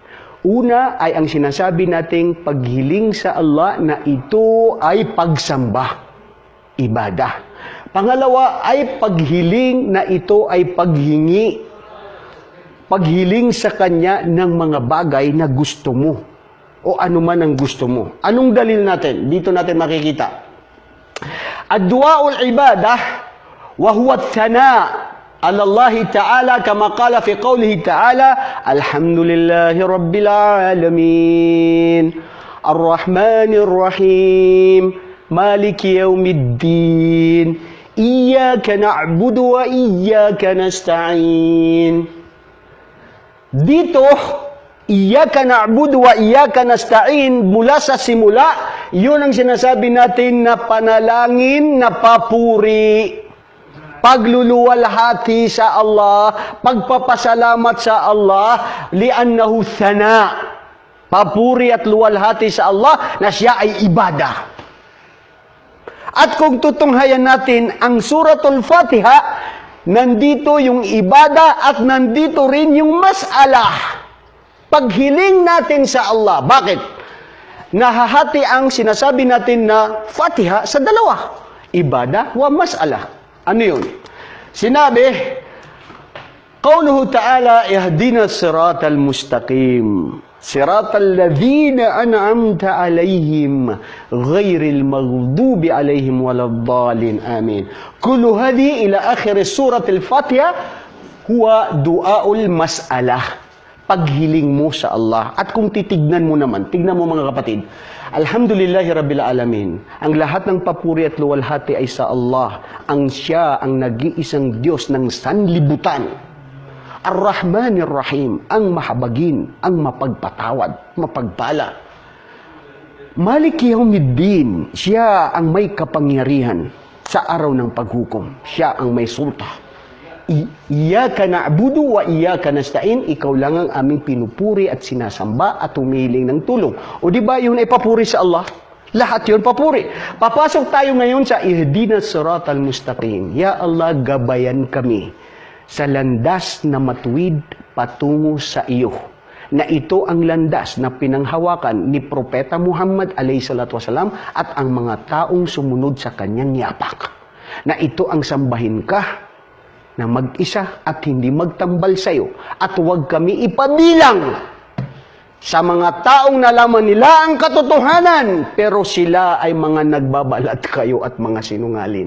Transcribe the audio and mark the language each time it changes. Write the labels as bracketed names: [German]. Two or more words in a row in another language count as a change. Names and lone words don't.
[Filipino] Una ay ang sinasabi nating paghiling sa Allah na ito ay pagsamba, ibadah. Pangalawa ay paghiling na ito ay paghingi, paghiling sa Kanya ng mga bagay na gusto mo o anuman ang gusto mo. Anong dalil natin? Dito natin makikita. [Arabic] الدعاء عبادة وهو الثناء على الله تعالى كما قال في قوله تعالى الحمد لله رب العالمين الرحمن الرحيم مالك يوم الدين إياك نعبد وإياك نستعين. Dito, إياك نعبد وإياك نستعين, [Filipino] mula sa simula, yun ang sinasabi natin na panalangin na papuri, pagluluwalhati sa Allah, pagpapasalamat sa Allah, [Arabic] لأنه ثناء, [Filipino] papuri at luwalhati sa Allah na siya ay ibadah. At kung tutunghayan natin ang suratul Fatiha, nandito yung ibada at nandito rin yung mas'alah. Paghiling natin sa Allah. Bakit? Nahahati ang sinasabi natin na Fatiha sa dalawa. [Arabic] عبادة ومسألة. [Filipino] Ano yun? Sinabi, [Arabic] قوله تعالى اهدنا الصراط المستقيم. صراط الذين أنعمت عليهم غير المغضوب عليهم ولا الضالين. [Filipino] Amin. [Arabic] كل هذه إلى آخر سورة الفاتحة هو دعاء المسألة. [Filipino] Paghiling mo sa Allah. At kung titignan mo naman, tignan mo mga kapatid, [Arabic] الحمد لله رب العالمين, [Filipino] ang lahat ng papuri at luwalhati ay sa Allah. Ang siya ang nag-iisang Diyos ng sanlibutan. [Arabic] الرحمن الرحيم, [Filipino] ang mahabagin, ang mapagpatawad, mapagpala. [Arabic] مالك يوم الدين, [Filipino] siya ang may kapangyarihan sa araw ng paghukom. Siya ang may sulta. [Arabic] إياك نعبد وإياك نستعين, [Filipino] ikaw lang ang aming pinupuri at sinasamba at humihiling ng tulong. O di ba yun ay papuri sa Allah? Lahat yun papuri. Papasok tayo ngayon sa [Arabic] اهدنا الصراط المستقيم. يا الله, [Filipino] gabayan kami sa landas na matuwid patungo sa iyo. Na ito ang landas na pinanghawakan ni Propeta Muhammad [Arabic] عليه الصلاة والسلام [Filipino] at ang mga taong sumunod sa kanyang yapak. Na ito ang sambahin ka na mag-isa at hindi magtambal sa iyo. At huwag kami ipabilang sa mga taong nalaman nila ang katotohanan, pero sila ay mga nagbabalat kayo at mga sinungalin.